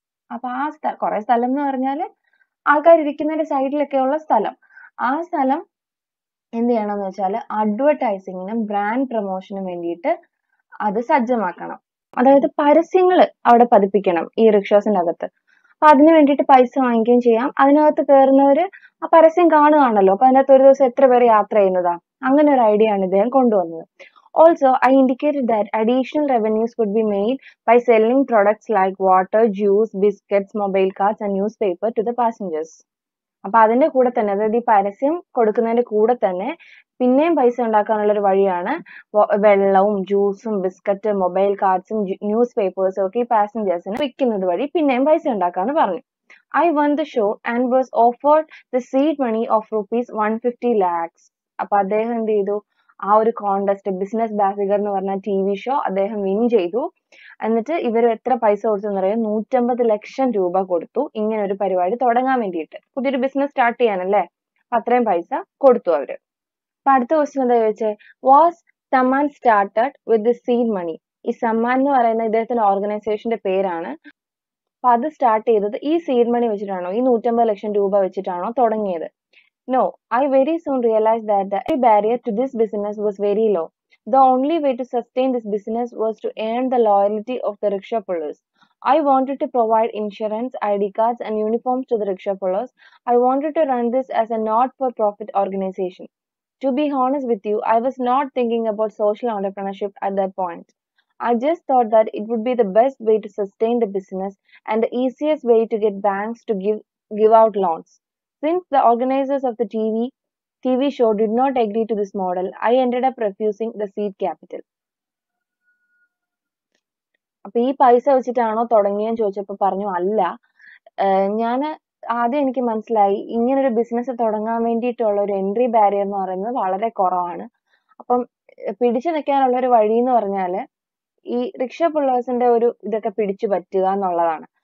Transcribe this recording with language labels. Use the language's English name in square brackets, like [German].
[Malayalam] അപ്പൊ ആ കുറെ സ്ഥലം എന്ന് പറഞ്ഞാല് ആൾക്കാർ ഇരിക്കുന്നതിന്റെ സൈഡിലൊക്കെ ഉള്ള സ്ഥലം, ആ സ്ഥലം എന്ത് ചെയ്യണമെന്ന് വെച്ചാൽ അഡ്വർടൈസിങ്ങിനും ബ്രാൻഡ് പ്രൊമോഷനും വേണ്ടിയിട്ട് അത് സജ്ജമാക്കണം. അതായത് പരസ്യങ്ങൾ അവിടെ പതിപ്പിക്കണം ഈ റിക്ഷോസിന്റെ അകത്ത്. അപ്പൊ അതിന് വേണ്ടിയിട്ട് പൈസ വാങ്ങിക്കുകയും ചെയ്യാം. അതിനകത്ത് കയറുന്നവര് ആ പരസ്യം കാണുകയാണല്ലോ. അപ്പൊ അതിനകത്ത് ഒരു ദിവസം എത്ര പേര് യാത്ര ചെയ്യുന്നതാ, അങ്ങനെ ഒരു ഐഡിയ ആണ് ഇദ്ദേഹം കൊണ്ടുവന്നത്. [English] Also, I indicated that additional revenues could be made by selling products like water, juice, biscuits, mobile cards, and newspaper to the passengers. [Malayalam] അപ്പൊ അതിന്റെ കൂടെ തന്നെ, അതായത് ഈ പരസ്യം കൊടുക്കുന്നതിന്റെ കൂടെ തന്നെ പിന്നെയും പൈസ ഉണ്ടാക്കാനുള്ള ഒരു വഴിയാണ് വെള്ളവും ജ്യൂസും ബിസ്ക്കറ്റ് മൊബൈൽ കാർഡ്സും ന്യൂസ് പേപ്പേഴ്സും ഒക്കെ ഈ പാസഞ്ചേഴ്സിന് വിൽക്കുന്നത് വഴി പിന്നെയും പൈസ ഉണ്ടാക്കാന്ന് പറഞ്ഞു. [English] I won the show and was offered the seed money of rupees 150 lakhs. [Malayalam] അപ്പൊ അദ്ദേഹം എന്ത് ചെയ്തു, ആ ഒരു കോണ്ടസ്റ്റ് ബിസിനസ് ബാസിഗർ എന്ന് പറഞ്ഞ TV ഷോ അദ്ദേഹം വിൻ ചെയ്തു. എന്നിട്ട് ഇവർ എത്ര പൈസ കൊടുത്തു എന്നറിയാം, 150 ലക്ഷം രൂപ കൊടുത്തു ഇങ്ങനെ ഒരു പരിപാടി തുടങ്ങാൻ വേണ്ടിയിട്ട്, പുതിയൊരു ബിസിനസ് സ്റ്റാർട്ട് ചെയ്യാനല്ലേ. അപ്പൊ അത്രയും പൈസ കൊടുത്തു അവര്. അപ്പൊ അടുത്ത ക്വസ്റ്റ്യൻ എന്താ ചോദിച്ചേ, [English] Was Samman started with the seed money. [Malayalam] ഈ സമ്മാൻ എന്ന് പറയുന്ന ഇദ്ദേഹത്തിന്റെ ഓർഗനൈസേഷന്റെ പേരാണ്. അപ്പൊ അത് സ്റ്റാർട്ട് ചെയ്തത് ഈ സീഡ് മണി വെച്ചിട്ടാണോ, ഈ 150 ലക്ഷം രൂപ വെച്ചിട്ടാണോ തുടങ്ങിയത്? [English] No, I very soon realized that the barrier to this business was very low. The only way to sustain this business was to earn the loyalty of the rickshaw pullers. I wanted to provide insurance, ID cards, and uniforms to the rickshaw pullers. I wanted to run this as a not-for-profit organization. To be honest with you, I was not thinking about social entrepreneurship at that point. I just thought that it would be the best way to sustain the business and the easiest way to get banks to give out loans. Since the organizers of the TV show did not agree to this model, I ended up refusing the seed capital. [Malayalam] അപ്പൊ ഈ പൈസ വെച്ചിട്ടാണോ തുടങ്ങിയെന്ന് ചോദിച്ചപ്പോ പറഞ്ഞു അല്ല. ഞാൻ ആദ്യം എനിക്ക് മനസ്സിലായി ഇങ്ങനൊരു ബിസിനസ് തുടങ്ങാൻ വേണ്ടിയിട്ടുള്ള ഒരു എൻട്രി ബാരിയർ എന്ന് പറയുന്നത് വളരെ കുറവാണ്. അപ്പം പിടിച്ചു നിൽക്കാനുള്ള ഒരു വഴി എന്ന് പറഞ്ഞാല് ഈ റിക്ഷ പുള്ളേഴ്സിന്റെ ഒരു ഇതൊക്കെ പിടിച്ചു പറ്റുക എന്നുള്ളതാണ്.